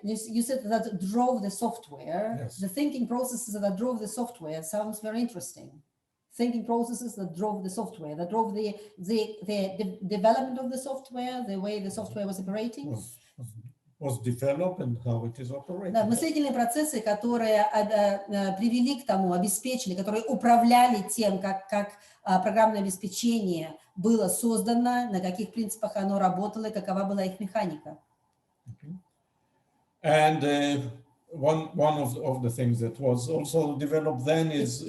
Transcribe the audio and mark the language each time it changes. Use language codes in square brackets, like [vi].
[en] You said that drove the software. Yes. The thinking processes that drove the software sounds very interesting. Thinking processes that drove the software, that drove the development of the software, the way the software was operating. Was developed and how it is operated. [ru] Да, мыслительные процессы, которые привели к тому, обеспечили, которые управляли тем, как программное обеспечение было создано, на каких принципах оно работало, и какова была их механика. [en] Okay. And one of the things that was also developed then is